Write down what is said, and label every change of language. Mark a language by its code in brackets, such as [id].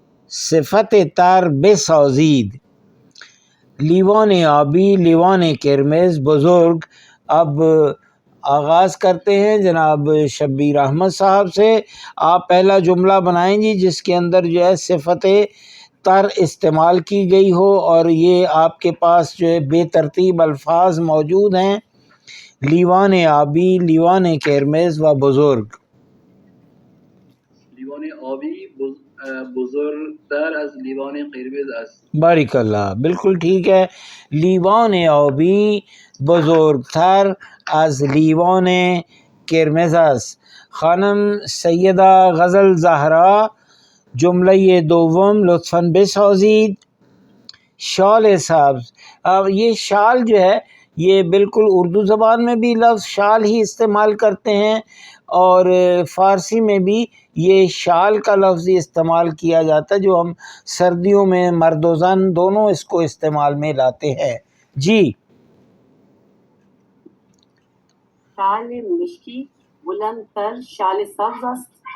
[ur] صفت تر بسازید۔ [fa] لیوان آبی، لیوان قرمز، بزرگ۔ [ur] اب آغاز کرتے ہیں جناب شبیر احمد صاحب سے۔ آپ پہلا جملہ بنائیں جی جس کے اندر جو ہے صفت تر استعمال کی گئی ہو اور یہ آپ کے پاس جو ہے بے ترتیب الفاظ موجود ہیں، [fa] لیوان آبی، لیوان قرمز و بزرگ۔ لیوان آبی بزرگتر از لیوان قرمز است۔ [ur] بارک اللہ، بالکل ٹھیک ہے۔ [fa] لیوان آبی بزرگتر از لیوان قرمز است۔ [ur] خانم سیدہ غزل زہرا [fa] جملہ دوم لطفاً بسازید شال سبز. [ur] اب یہ شال جو ہے یہ بالکل اردو زبان میں بھی لفظ شال ہی استعمال کرتے ہیں اور فارسی میں بھی یہ شال کا لفظ ہی استعمال کیا جاتا ہے جو ہم سردیوں میں مرد و زن دونوں اس کو استعمال میں لاتے ہیں. جی [fa] شال مشکی بلند تر شال سبز است.